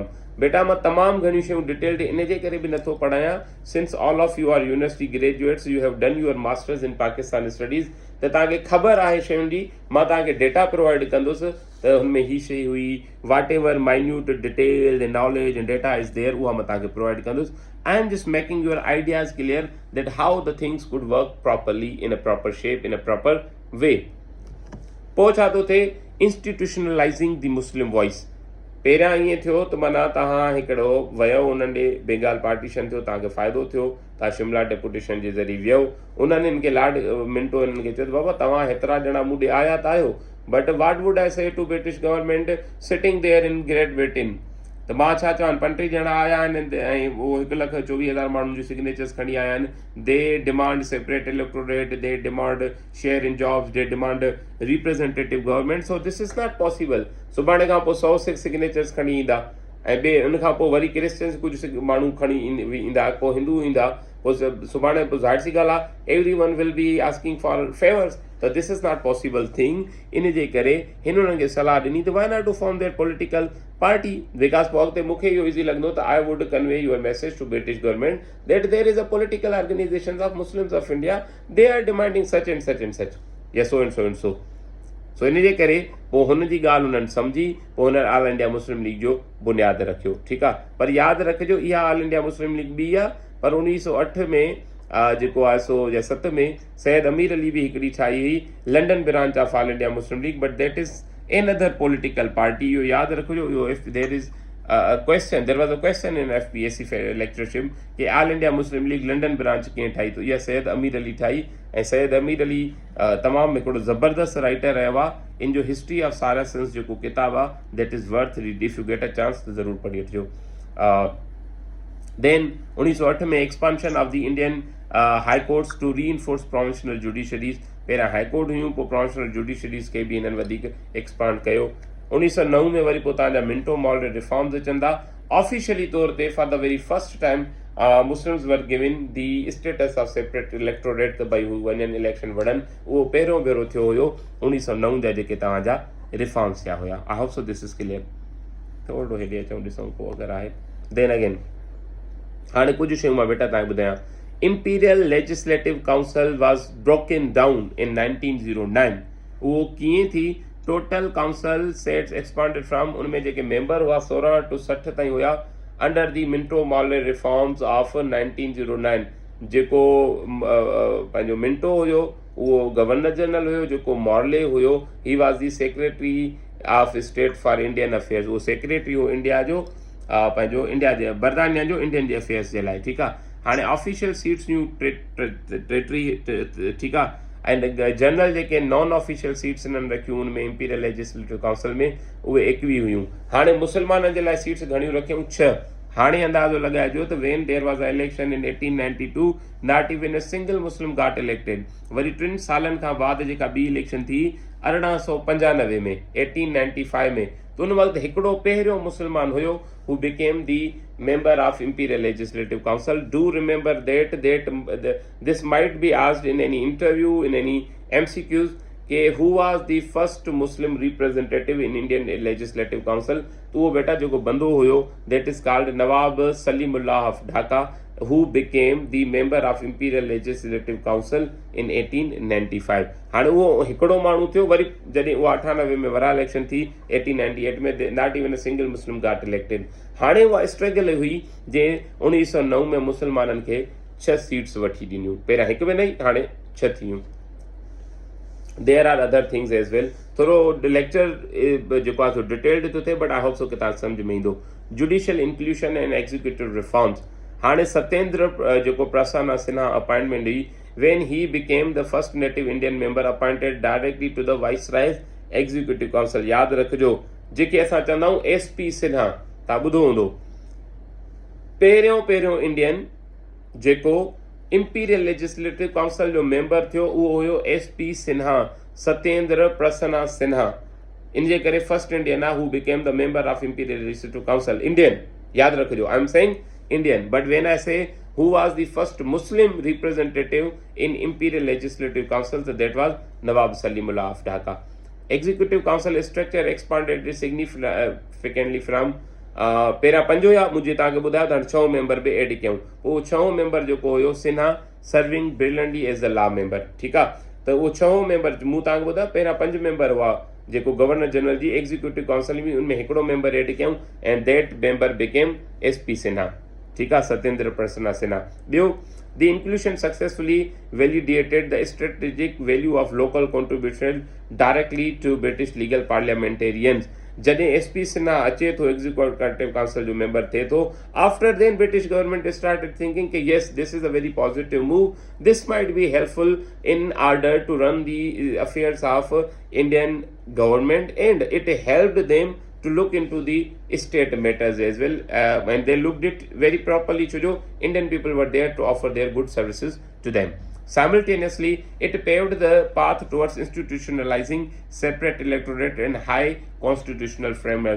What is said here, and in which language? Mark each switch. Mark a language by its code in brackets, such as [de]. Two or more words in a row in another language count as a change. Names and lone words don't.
[sd] बेटा मां तमामु घणियूं शयूं डिटेल्ड इन जे करे बि नथो पढ़ायां, [en] since all of you are university graduates, you have done your masters in Pakistan Studies, [sd] त तव्हांखे ख़बर आहे शयुनि जी। मां तव्हांखे डेटा प्रोवाइड कंदुसि त हुनमें ही शइ हुई, [en] whatever minute detail and knowledge and data is there, [sd] उहा मां तव्हांखे प्रोवाइड कंदुसि। [en] I am just making your ideas clear that how the things could work properly in a proper shape, in a proper way. [sd] पोइ छा थो थिए, [en] institutionalizing the Muslim voice. [sd] पहिरियां ईअं थियो त माना तव्हां हिकिड़ो वियो उन्हनि ॾे, बंगाल पार्टीशन थियो, तव्हांखे फ़ाइदो थियो, तव्हां शिमला डेपुटेशन जे ज़रिए वियो, उन्हनि हिन खे लॉर्ड मिंटो हिननि खे चयो त बाबा तव्हां हेतिरा ॼणा मूं ॾे आया त आहियो, [en] but what would I say to British government sitting there in Great Britain, [sd] त मां छा चवां 35 ॼणा आया आहिनि ऐं उहो 1,24,000 माण्हुनि जूं सिग्नेचर्स खणी आया आहिनि. [en] they demand separate electorate, they demand share in jobs, they demand representative government. so this is not possible. [sd] सुभाणे खां पोइ 100 सिग्नेचर्स खणी ईंदा ऐं ॿिए उन खां पोइ वरी क्रिश्चियन्स कुझु माण्हू खणी ईंदा, पोइ हिंदू ईंदा, पोइ सुभाणे पोइ ज़ाहिर सी ॻाल्हि आहे [en] every one will be asking for favors. त this is not possible thing. [sd] इन जे करे हिन हुननि खे सलाह ॾिनी त [en] why not to form their political party. [sd] बिकॉज पोइ अॻिते मूंखे इहो ईज़ी लॻंदो त [en] I would convey your message to British government that there is a political organization of Muslims of India, they are demanding such and such and such, या so and so and so. [sd] सो इन जे करे पोइ हुन जी ॻाल्हि हुननि सम्झी पोइ हुन ऑल इंडिया मुस्लिम लीग जो बुनियादु रखियो. ठीकु आहे. पर यादि रखिजो इहा ऑल इंडिया मुस्लिम लीग ॿी आहे. पर 1908 में जेको आहे सो या 7 में सैयद अमीर अली बि हिकिड़ी ठाही हुई, लंडन ब्रांच ऑफ ऑल इंडिया मुस्लिम लीग, [en] but that is another political party. [sd] इहो यादि रखिजो. [en] इहो if there is question, there was a question in FPSC lectureship [sd] कि ऑल इंडिया मुस्लिम लीग लंडन ब्रांच कीअं ठाही. त इहा सैयद अमीर अली ठाही. ऐं सैयद अमीर अली तमामु हिकिड़ो ज़बरदस्त राइटर रहियो आहे. इन जो हिस्ट्री ऑफ सारासन्स जेको किताबु आहे [en] that is worth read. if you get a chance [sd] त ज़रूरु पढ़ी वठिजो. [en] then 1908 in expansion of the Indian High Courts to reinforce provincial judiciaries. [sd] पहिरियां हाई कोर्ट हुयूं, पोइ प्रोविंशनल जुडिशरीज़ खे बि हिननि वधीक एक्सपांड कयो. 1909 में वरी पोइ तव्हांजा मिंटो मॉडल रिफॉर्म्स अचनि था. [en] ऑफिशियली [sd] तौर ते [en] for the very first time Muslims were given the status of separate electorate, [sd] त भई हू वञनि इलेक्शन वड़नि. उहो पहिरियों भेरो थियो हुयो 1909 जा जेके तव्हांजा रिफॉर्म्स थिया हुया. [en] I hope so this is clear. [sd] थोरो हेॾे अचूं ॾिसूं को अगरि आहे. देन अगेन हाणे कुझु शयूं मां बेटा तव्हांखे ॿुधायां. [en] Imperial Legislative Council was broken down in 1909. [sd] उहो कीअं थी? [en] total council seats expanded from, [sd] उनमें जेके मेंबर हुआ 16 टू 60 ताईं हुया [en] under the Minto Morley Reforms of 1909. [sd] जेको पंहिंजो मिंटो हुयो उहो गवर्नर जनरल हुयो, जेको मॉर्ले हुयो [en] he was the Secretary of State for Indian Affairs. [sd] उहो सेक्रेटरी हो इंडिया जो, पंहिंजो इंडिया जे बरतानिया जो इंडियन जे अफेयर्स जे लाइ. ठीकु आहे. हाणे ऑफिशियल सीट्स हुयूं 33. ठीकु आहे. ऐं जनरल जेके नॉन ऑफिशियल सीट्स हिननि रखियूं उनमें इंपीरियल लेजिस्लेटिव काउंसिल में उहे 21 हुयूं. हाणे मुस्लमाननि जे लाइ सीट्स घणियूं रखियूं? 6. हाणे अंदाज़ो लॻाइजो त [en] when there was a election in 1892 not even a single Muslim got elected. [sd] वरी 3 सालनि खां बाद जेका ॿी इलेक्शन थी 1895 में 1895 में, त उन वक़्तु हिकिड़ो पहिरियों मुस्लमान हुयो हू [en] became the member of Imperial Legislative Council. Do remember that this might be asked in any interview, in any MCQs, who was the first Muslim representative in Indian Legislative Council. [sd] तो वो बेटा जो बंदो हुयो [en] that is called Nawab Salimullah of Dhaka, who became the member of Imperial Legislative Council in 1895. [sd] हाणे उहो हिकिड़ो माण्हू थियो. वरी जॾहिं उहा 98 में वरा इलेक्शन थी 1898 में [en] not even a single Muslim got elected. [sd] हाणे उहा स्ट्रगल हुई जंहिं 1909 में मुस्लमाननि खे 6 सीट्स वठी ॾिनियूं. पहिरियां हिकु में न, हाणे 6 थियूं. [en] there are other things as well. [sd] थोरो लेक्चर जेको आहे सो डिटेल्ड थो थिए, [en] but I hope so [sd] कि तव्हां सम्झ में ईंदो. [en] judicial inclusion and executive reforms. [sd] हाणे सत्येंद्र जेको प्रसन्ना सिन्हा अपॉइंटमेंट हुई [en] when he became the first native Indian member appointed directly to the Viceroy's Executive Council. [sd] यादि रखिजो जेके असां चवंदा आहियूं SP सिन्हा, तव्हां ॿुधो हूंदो. पहिरियों इंडियन जेको इंपीरियल लेजिस्लेटिव काउंसिल जो मेंबर थियो उहो हुयो SP सिन्हा, सत्येंद्र प्रसन्ना सिन्हा. इन जे करे [en] first Indian [sd] आहे [en] who became the member of Imperial Legislative Council. [sd] इंडियन, यादि रखिजो. [en] I am saying Indian, but when I say who was the first Muslim representative in Imperial Legislative Council, so that was Nawab Salimullah of Dhaka. Executive Council structure expanded significantly from [sd] पहिरियां 5 हुया, मुंहिंजे तव्हांखे ॿुधायो त 6 मेंबर बि एड कयूं. उहो 6 मेंबर जेको हुयो सिन्हा [en] serving brilliantly as a law member. [sd] ठीकु आहे. त उहो 6 मेंबर मूं तव्हांखे ॿुधायो. पहिरियां 5 मेंबर हुआ जेको गवर्नर जनरल जी एग्जीक्यूटिव काउंसिल में, उनमें हिकिड़ो मेंबर एड कयूं [en] and that member became [sd] SP सिन्हा. ठीकु आहे. सत्येंद्र प्रसन्ना सिन्हा. ॿियो, [en] the inclusion successfully validated the strategic value of local contribution directly to British legal parliamentarians. [sd] जॾहिं SP सिन्हा अचे थो एग्जीक्यूटिव काउंसिल जो मेंबर थिए थो, [en] after then British government started thinking ki yes this is a very positive move, this might be helpful in order to run the affairs of Indian government and it helped them to look into the state matters as well, and they looked it very properly. Chojo Indian people were there to offer their good services to them. Simultaneously, it paved the path towards institutionalizing separate electorate and high constitutional framework.